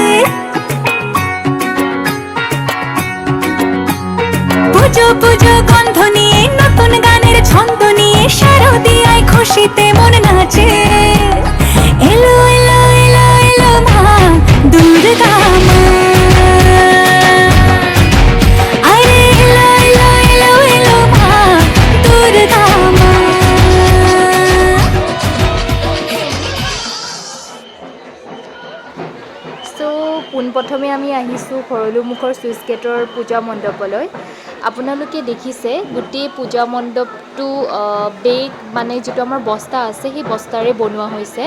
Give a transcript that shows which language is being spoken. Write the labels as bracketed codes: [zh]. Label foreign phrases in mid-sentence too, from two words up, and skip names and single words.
[bn] পুজো পুজো গন্ধ নিয়ে নতুন গানের ছন্দ নিয়ে শারদীয়ায় খুশিতে মন নাচে এলো এলো এলো এলো মা দুর্গা মা আরে এলো এলো এলো এলো মা দুর্গা মা। [as] পোনপ্ৰথমে আমি আহিছোঁ ভৰলুমুখৰ চুইচ গেটৰ পূজা মণ্ডপলৈ। আপোনালোকে দেখিছে গোটেই পূজা মণ্ডপটো বেগ মানে যিটো আমাৰ বস্তা আছে সেই বস্তাৰে বনোৱা হৈছে।